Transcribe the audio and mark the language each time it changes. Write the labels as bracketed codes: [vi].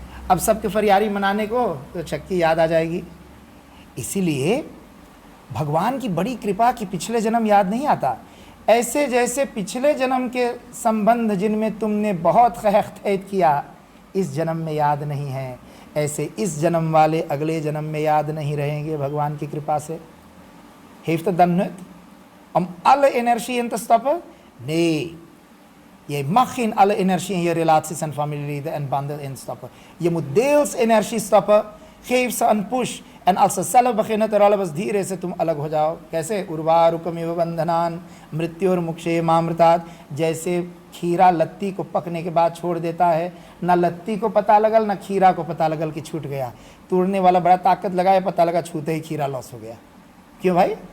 [hi] अब सबके फरियारी मनाने को तो चक्की याद आ जाएगी। इसीलिए भगवान की बड़ी कृपा कि पिछले जन्म याद नहीं आता। ऐसे जैसे पिछले जन्म के संबंध जिनमें तुमने बहुत खैत किया इस जन्म में याद नहीं है, ऐसे इस जन्म वाले अगले जन्म में याद नहीं रहेंगे भगवान की कृपा से। [nl] Heeft het dan nut om alle energie in te stoppen? Nee. Je mag geen alle energie in je relaties en familieleden en banden instoppen. Je moet deels energie stoppen, geef ze een push. En als ze zelf beginnen te rollen, [hi] बस धीरे से तुम अलग हो जाओ। कैसे? [sa] उर्वारुकमिव बंधनान मृत्युर्मुक्षे मामृतात्। [hi] जैसे खीरा लत्ती को पकने के बाद छोड़ देता है, ना लत्ती को पता लगल ना खीरा को पता लगल कि छूट गया। तोड़ने वाला बड़ा ताकत लगाया, पता लगा छूते ही खीरा लॉस हो गया। क्यों भाई?